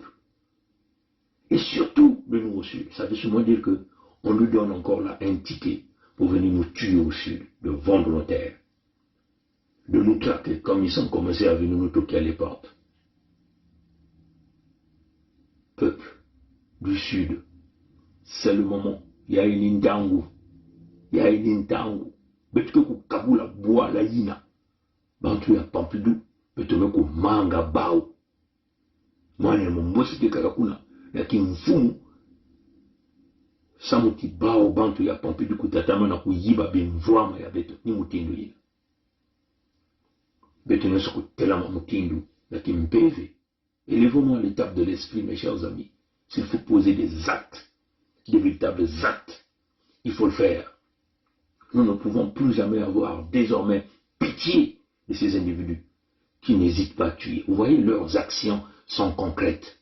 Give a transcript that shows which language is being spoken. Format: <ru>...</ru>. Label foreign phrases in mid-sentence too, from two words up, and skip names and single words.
<fr>Et surtout de nous au sud. Ça veut sûrement dire qu'on lui donne encore là un ticket pour venir nous tuer au sud, de vendre nos terres, de nous traquer comme ils ont commencé à venir nous toquer à les portes. Peuple du sud, c'est le moment. Il y a une intangu. Il y a une intangu.</fr> <ktu>Betike ku kabula boa la yina. Bantu ya Pompidou. Betike ku manga bao. Mwane mumbosi ke kakakuna. Yaki mfumu. Samuti bao bantu ya Pompidou kutatama na kuyiba benvwama ya beto. Ni mutindu yina. Beto neso kutelama mutindu. Yaki mpeve.</ktu> <fr>Élevons-nous à l'étape de l'esprit, mes chers amis. S'il faut poser des actes, des véritables actes, il faut le faire. Nous ne pouvons plus jamais avoir désormais pitié de ces individus qui n'hésitent pas à tuer. Vous voyez, leurs actions sont concrètes.</fr>